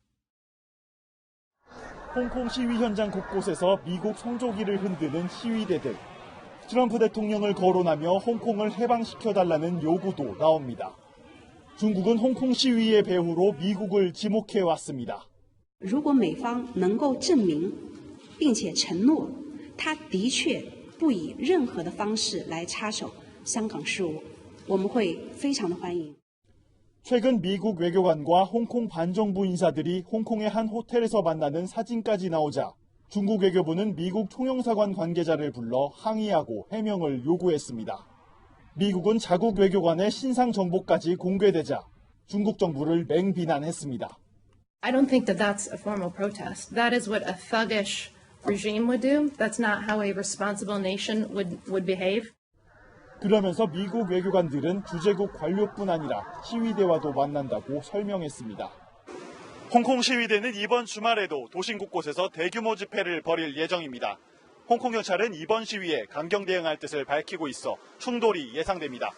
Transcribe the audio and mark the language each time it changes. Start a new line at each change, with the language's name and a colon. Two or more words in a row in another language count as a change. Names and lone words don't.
Korean: 홍콩 시위 현장 곳곳에서 미국 성조기를 흔드는 시위대들. 트럼프 대통령을 거론하며 홍콩을 해방시켜달라는 요구도 나옵니다. 중국은 홍콩 시위의 배후로 미국을 지목해왔습니다.
Chinese: 如果美方能够证明并且承诺他的确不以任何的方式来插手香港事务，我们会非常的欢迎。
Korean: 최근 미국 외교관과 홍콩 반정부 인사들이 홍콩의 한 호텔에서 만나는 사진까지 나오자 중국 외교부는 미국 통영사관 관계자를 불러 항의하고 해명을 요구했습니다. 미국은 자국 외교관의 신상 정보까지 공개되자 중국 정부를 맹비난했습니다.
English: I don't think that that's a formal protest. That is what a thuggish regime would do. That's not how a responsible nation would behave.
Korean: 그러면서 미국 외교관들은 주재국 관료뿐 아니라 시위대와도 만난다고 설명했습니다. 홍콩 시위대는 이번 주말에도 도심 곳곳에서 대규모 집회를 벌일 예정입니다. 홍콩 경찰은 이번 시위에 강경 대응할 뜻을 밝히고 있어 충돌이 예상됩니다.